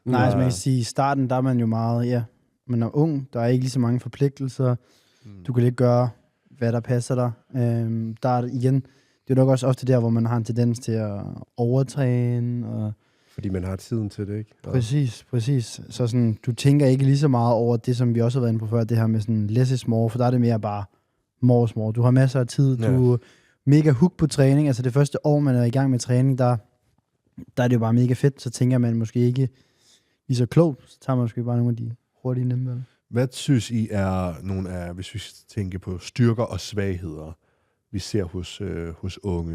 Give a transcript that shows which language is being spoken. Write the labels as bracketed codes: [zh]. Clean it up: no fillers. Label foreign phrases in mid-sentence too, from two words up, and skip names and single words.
[da] Nej, altså man kan sige, i starten, der er man jo meget, man er ung, der er ikke lige så mange forpligtelser, du kan lidt gøre, hvad der passer dig. Der er igen, det er nok også ofte der, hvor man har en tendens til at overtræne, og fordi man har tiden til det, ikke? Præcis. Så sådan, du tænker ikke lige så meget over det, som vi også har været inde på før, det her med sådan [en] less is more, [da] for der er det mere bare more. Du har masser af tid, du er mega hook på træning. Altså det første år, man er i gang med træning, der er det jo bare mega fedt, så tænker man måske ikke lige så klogt, så tager man måske bare nogle af de hurtige nemme. Hvad synes I er nogle af, hvis vi tænker på styrker og svagheder, vi ser hos unge?